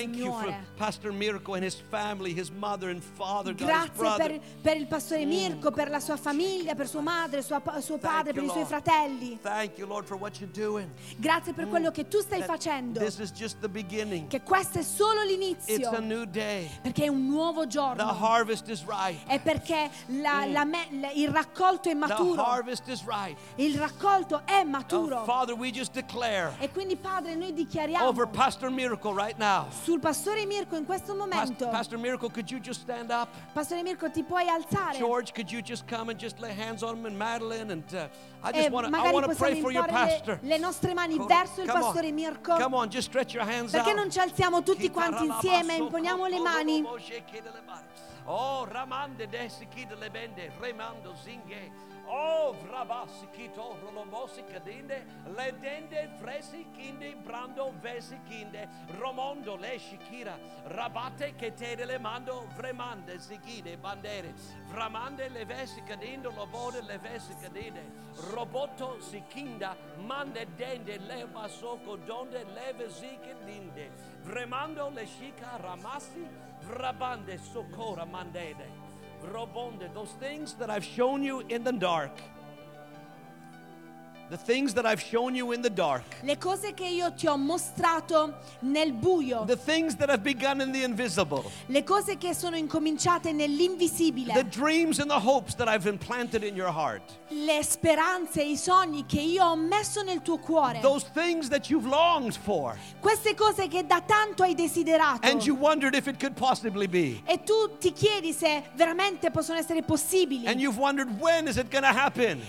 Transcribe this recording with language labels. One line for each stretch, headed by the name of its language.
English: Thank you for Pastor Mirko and his family, his mother and father, God's brother.
Italian: Grazie per il pastore Mirko, per la sua famiglia, per sua madre, suo padre, per i suoi fratelli.
English: Thank you, Lord, for what you're doing.
Italian: Grazie per quello che tu stai facendo.
English: This is just the beginning.
Italian: Che questo è solo l'inizio.
English: It's a new day.
Italian: Perché è un nuovo giorno.
English: The harvest is ripe.
Italian: È perché il raccolto è maturo.
English: The harvest is ripe.
Italian: Il raccolto è maturo.
English: Father, we just declare.
Italian: E quindi Padre, noi dichiariamo.
English: Over Pastor Miracle right now.
Italian: Sul pastore Mirko in questo momento.
English: Pastor Miracle, could you just stand up?
Italian: Pastore Mirko, ti puoi alzare?
English: George, could you just come and just lay hands on him and Madeline and I want to pray for your pastor.
Italian: Le nostre mani verso il pastore Mirko.
English: Come on, just stretch your hands out.
Italian: Perché non ci alziamo tutti quanti insieme? Imponiamo le mani. Oh ramande desi kid le bende remando zinge oh vrabasi kito romosi kadinde le dende fresi kinde brando vesi kinde romondo le shikira rabate che te le mando vremande zigide bandere vramande le vesi kadinde lobode le vesi kadinde roboto sikinda mande dende le masoko donde le vesi kadinde vremando le shika ramasi Rabande socora mandede robonde
English: those things that I've shown you in the dark. The things that I've shown you in the dark.
Italian: Le cose che io ti ho mostrato nel buio.
English: The things that have begun in the invisible.
Italian: Le cose che sono incominciate nell'invisibile.
English: The dreams and the hopes that I've implanted in your heart.
Italian: Le speranze e i sogni che io ho messo nel tuo cuore.
English: Those things that you've longed for.
Italian: Queste cose che da tanto hai desiderato.
English: And you wondered if it could possibly be.
Italian: E tu ti chiedi se veramente possono essere possibili.
English: And you've wondered when is it going to happen.